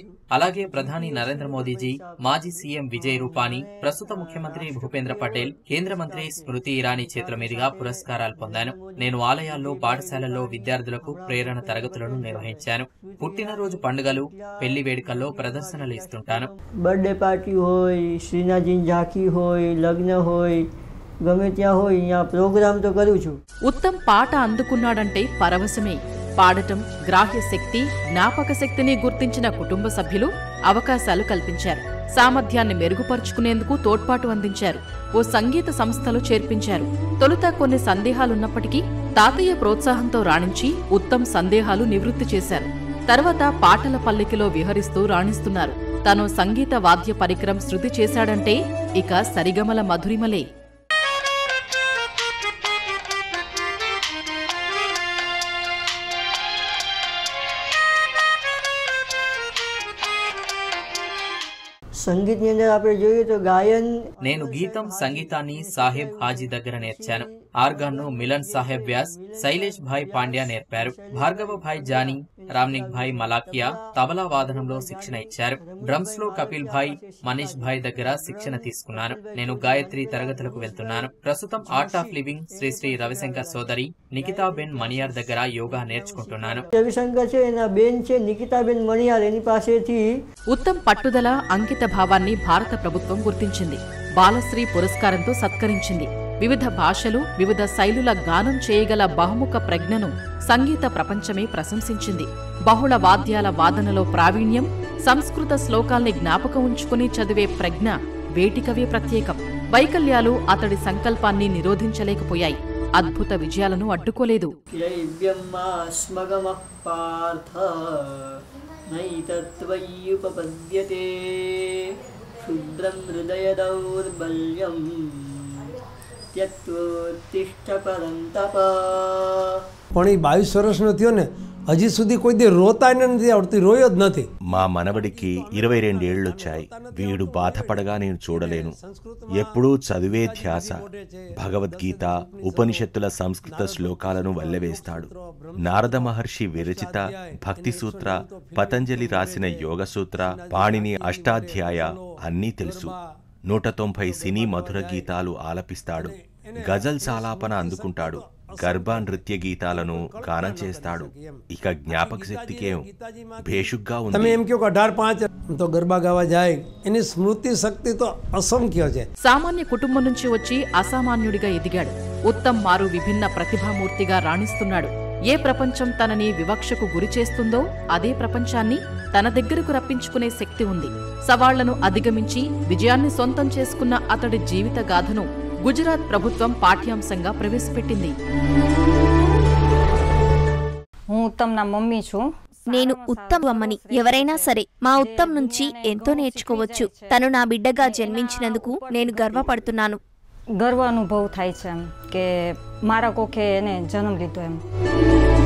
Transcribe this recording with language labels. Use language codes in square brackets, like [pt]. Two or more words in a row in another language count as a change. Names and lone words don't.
[te] అలాగే ప్రధాని నరేంద్ర మోదీజీ, మాజీ సీఎం విజయ్ రూపానీ, ప్రస్తుత ముఖ్యమంత్రి భూపేంద్ర పటేల్, కేంద్ర మంత్రి స్మృతి ఇరానీ చేతుల మీదుగా పురస్కారాలు పొందాను. నేను ఆలయాల్లో, పాఠశాలల్లో విద్యార్థులకు ప్రేరణ తరగతులను నిర్వహించాను. పుట్టినరోజు పండుగలు, పెళ్లి వేడుకల్లో ప్రదర్శనలు ఇస్తుంటాను. [en] birthday party [gu] હોય, શ્રીનાથ ઝાંખી હોય, લગ્ન હોય, ગમે ત્યાં હોય, અહીંયા પ્રોગ્રામ તો કરું છું. [te] ఉత్తమ్ పాట అందుకున్నాడంటే పరవశమే. పాడటం, గ్రాహ్య శక్తి, జ్ఞాపక శక్తిని గుర్తించిన కుటుంబ సభ్యులు అవకాశాలు కల్పించారు. సామర్థ్యాన్ని మెరుగుపరుచుకునేందుకు తోడ్పాటు అందించారు. ఓ సంగీత సంస్థలో చేర్పించారు. తొలుత కొన్ని సందేహాలున్నప్పటికీ తాతయ్య ప్రోత్సాహంతో రాణించి ఉత్తమ్ సందేహాలు నివృత్తి చేశారు. తర్వాత పాటల పల్లకిలో విహరిస్తూ రాణిస్తున్నారు. తను సంగీత వాద్య పరికరం శృతి చేశాడంటే ఇక సరిగమల మధురిమలే. [gu] સંગીતની અંદર આપણે જોઈએ તો ગાયન [te] నేను గీతం సంగీతాన్ని సాహెబ్ హాజీ దగ్గర నేర్చాను. ఆర్గాన్ను మిలన్ సాహెబ్ వ్యాస్, శైలేష్ భాయ్ పాండ్యా నేర్పారు. భార్గవ భాయ్ జానీ, రామ్నిక్ భాయ్ మలాకియా తబలా వాదనంలో శిక్షణ ఇచ్చారు. డ్రమ్స్ లో కపిల్ భాయ్, మనీష్ భాయ్ దగ్గర శిక్షణ తీసుకున్నాను. నేను గాయత్రి తరగతులకు వెళ్తున్నాను. ప్రస్తుతం ఆర్ట్ ఆఫ్ లివింగ్ శ్రీ శ్రీ రవిశంకర్ సోదరి నికితాబెన్ మణియార్ దగ్గర యోగా నేర్చుకుంటున్నాను. [gu] રવિશંકર છે એના બેન છે નિકિતાબેન મણિયાર એની પાસેથી [te] ఉత్తమ్ పట్టుదల, అంకిత భావాన్ని భారత ప్రభుత్వం గుర్తించింది. బాలశ్రీ పురస్కారంతో సత్కరించింది. వివిధ భాషలు, వివిధ శైలుల గానం చేయగల బహుముఖ ప్రజ్ఞను సంగీత ప్రపంచమే ప్రశంసించింది. బహుళ వాద్యాల వాదనలో ప్రావీణ్యం, సంస్కృత శ్లోకాల్ని జ్ఞాపకం ఉంచుకుని చదివే ప్రజ్ఞ వేటికవే ప్రత్యేకం. వైకల్యాలు అతడి సంకల్పాన్ని నిరోధించలేకపోయాయి. అద్భుత విజయాలను అడ్డుకోలేదు. [sa] శుద్రం హృదయ దౌర్బల్యం త్యక్తోత్తిష్ఠ పరంతప. [gu] પણ એ 22 વર્ષનો થયો ને હજી સુધી કોઈ દી રોતા નથી આવડતી, રોયો જ નથી. [te] మా మనవడికి 22 ఏళ్లొచ్చాయి. వీడు బాధపడగా నేను చూడలేను. ఎప్పుడూ చదివే ధ్యాస. భగవద్గీత, ఉపనిషత్తుల సంస్కృత శ్లోకాలను వల్లెవేస్తాడు. నారద మహర్షి విరచిత భక్తి సూత్ర, పతంజలి రాసిన యోగ సూత్ర, పాణిని అష్టాధ్యాయ అన్నీ తెలుసు. 190 సినీ మధుర గీతాలు ఆలపిస్తాడు. గజల్స్ ఆలాపన అందుకుంటాడు. గర్భా నృత్య గీతాలను గానం చేస్తాడు. ఇక జ్ఞాపక శక్తికేం భేషుగ్గా ఉంది. [gu] તમે એમ કહો કે 18-5 તો ગરબા ગાવા જાય, એની સ્મૃતિ શક્તિ તો અસંખ્ય છે. [te] సామాన్య కుటుంబం నుంచి వచ్చి అసామాన్యుడిగా ఎదిగాడు. ఉత్తమ్ మారు విభిన్న ప్రతిభామూర్తిగా రాణిస్తున్నాడు. ఏ ప్రపంచం తనని వివక్షకు గురి చేస్తుందో అదే ప్రపంచాన్ని తన దగ్గరకు రప్పించుకునే శక్తి ఉంది. సవాళ్లను అధిగమించి విజయాన్ని సొంతం చేసుకున్న అతడి జీవిత గాథను గుజరాత్ ప్రభుత్వం పాఠ్యాంశంగా ప్రవేశపెట్టింది. నేను ఉత్తమ్ అమ్మని. ఎవరైనా సరే మా ఉత్తమ్ నుంచి ఎంతో నేర్చుకోవచ్చు. తను నా బిడ్డగా జన్మించినందుకు నేను గర్వపడుతున్నాను. [gu] ગર્વ અનુભવ થાય છે એમ કે મારા કોકે એને જન્મ લીધો એમ.